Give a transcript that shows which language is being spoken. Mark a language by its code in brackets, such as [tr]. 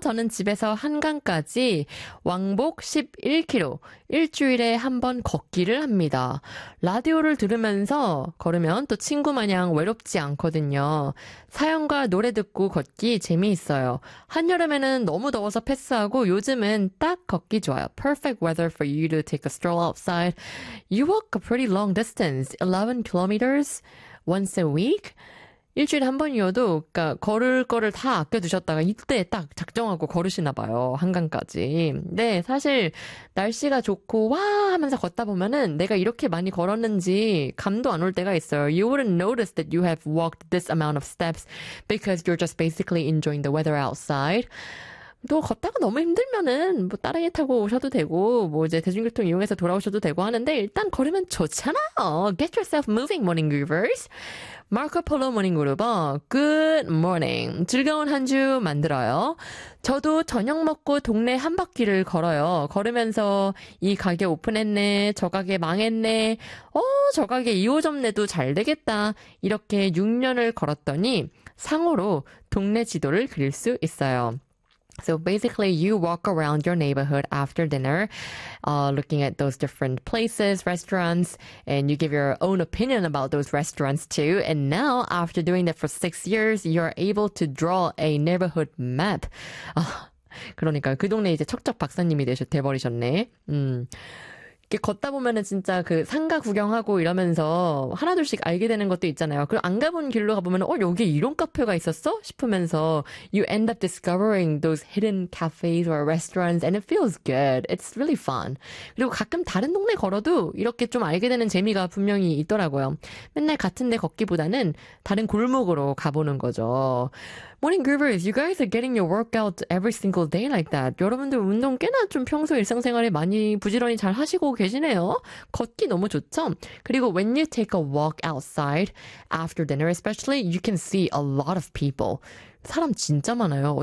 [ko] 저는 집에서 한강까지 왕복 11km 일주일에 한 번 걷기를 합니다. 라디오를 들으면서 걸으면 또 친구 마냥 외롭지 않거든요. 사연과 노래 듣고 걷기 재미있어요. 한여름에는 너무 더워서 패스하고 요즘은 딱 걷기 좋아요. [en] Perfect weather for you to take a stroll outside. You walk a pretty long distance, 11 km once a week. [ko] 일주일에 한 번이어도 그러니까 걸을 거를 다 아껴두셨다가 이때 딱 작정하고 걸으시나 봐요. 한강까지. 네, 사실 날씨가 좋고 와 하면서 걷다 보면은 내가 이렇게 많이 걸었는지 감도 안 올 때가 있어요. [en] You wouldn't notice that you have walked this amount of steps because you're just basically enjoying the weather outside. [ko] 또 걷다가 너무 힘들면은 뭐 따릉이 타고 오셔도 되고 뭐 이제 대중교통 이용해서 돌아오셔도 되고 하는데 일단 걸으면 좋잖아요. [en] Get yourself moving, morning groovers. [ko] 마르코 폴로 모닝 그루버, 굿 모닝. 즐거운 한 주 만들어요. 저도 저녁 먹고 동네 한 바퀴를 걸어요. 걸으면서 이 가게 오픈했네, 저 가게 망했네, 저 가게 2호점 내도 잘 되겠다. 이렇게 6년을 걸었더니 상호로 동네 지도를 그릴 수 있어요. [en] So basically, you walk around your neighborhood after dinner, looking at those different places, restaurants, and you give your own opinion about those restaurants too. And now, after doing that for 6 years, you're able to draw a neighborhood map. [ko] 그러니까 그 동네 이제 척척 박사님이 돼버리셨네. 이렇게 걷다 보면은 진짜 그 상가 구경하고 이러면서 하나둘씩 알게 되는 것도 있잖아요. 그리고 안 가본 길로 가보면 여기에 이런 카페가 있었어? 싶으면서 [en] you end up discovering those hidden cafes or restaurants and it feels good. It's really fun. [ko] 그리고 가끔 다른 동네 걸어도 이렇게 좀 알게 되는 재미가 분명히 있더라고요. 맨날 같은 데 걷기보다는 다른 골목으로 가보는 거죠. [en] Morning Groovers, you guys are getting your workout every single day like that. [ko] 여러분들 운동 꽤나 좀 평소 일상생활에 많이 부지런히 잘 하시고 계시네요. 걷기 너무 좋죠? 그리고 [en] when you take a walk outside after dinner especially, you can see a lot of people. [ko] 사람 진짜 많아요. 어디